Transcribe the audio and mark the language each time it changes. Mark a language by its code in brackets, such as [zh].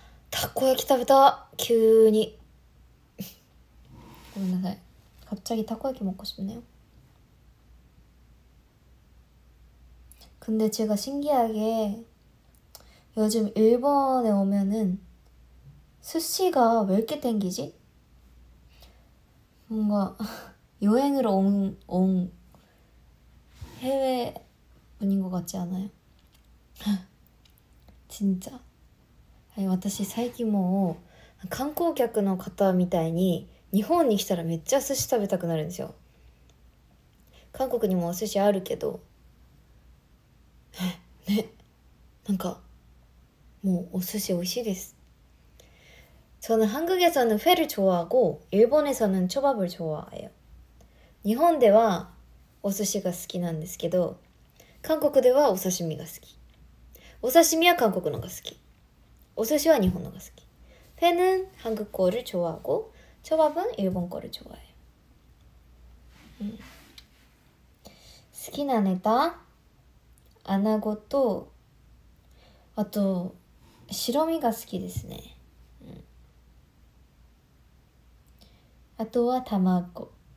[ja] 타코야키 食べた急に 고민나사이. [ko] 갑자기 타코야키 먹고 싶네요. 근데 제가 신기하게 요즘 일본에 오면은 스시가 왜 이렇게 땡기지? 뭔가 여행으로 온 해외분인 것 같지 않아요? 진짜. 아니, [ja] 私最近もう観光客の方みたいに日本に来たらめっちゃ寿司食べたくなるんですよ。韓国にもお寿司あるけどね、なんかもうお寿司美味しいです。 [ko] 저는한국에서는 회를 좋아하고 일본에서는 초밥을 좋아해요. [ja] 일본ではお寿司が好きなんですけど、韓国ではお刺身が好き。お刺身は韓国のが好き。お寿司は日本のが好き。 [ko] 회는 한국 거를 좋아하고 초밥은 일본 거를 좋아해요. [ja] 好きなネタ、穴子と、あと白身が好きですね。あとは卵。